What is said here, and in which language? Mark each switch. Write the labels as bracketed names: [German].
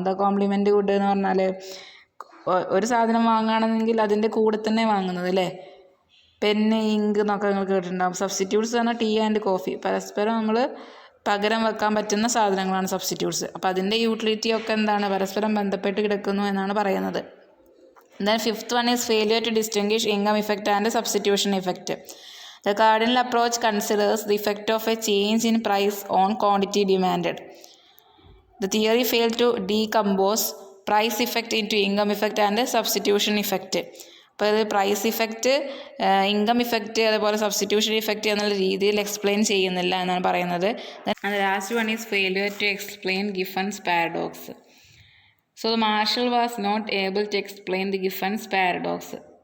[Malayalam] എന്താ compliment good എന്ന് പറഞ്ഞാൽ ഒരു സാധനം വാങ്ങുകയാണെങ്കിൽ അതിൻ്റെ കൂടെ തന്നെ വാങ്ങുന്നത് അല്ലേ. പെന്ന്, ഇങ്ക് എന്നൊക്കെ നിങ്ങൾ കേട്ടിട്ടുണ്ടാകും. സബ്സ്റ്റിറ്റ്യൂട്ട്സ് പറഞ്ഞാൽ ടീ ആൻഡ് കോഫി, പരസ്പരം നമ്മൾ പകരം വെക്കാൻ പറ്റുന്ന സാധനങ്ങളാണ് സബ്സ്റ്റിറ്റ്യൂട്ട്സ്. അപ്പോൾ അതിൻ്റെ യൂട്ടിലിറ്റി ഒക്കെ എന്താണ്? പരസ്പരം ബന്ധപ്പെട്ട് കിടക്കുന്നു എന്നാണ് പറയുന്നത്. [English] Then fifth one is failure to distinguish income effect and substitution effect. The cardinal approach considers the effect of a change in price on quantity demanded. The theory failed to decompose price effect into income effect and substitution effect. [Malayalam] അപ്പോൾ ഇത് price effect, income effect, അതുപോലെ substitution effect എന്നുള്ള രീതിയിൽ explain ചെയ്യുന്നില്ല എന്നാണ് പറയുന്നത്. [English] Last one is failure to explain Giffen's paradox. So the Marshall was not able to explain the Giffen's paradox.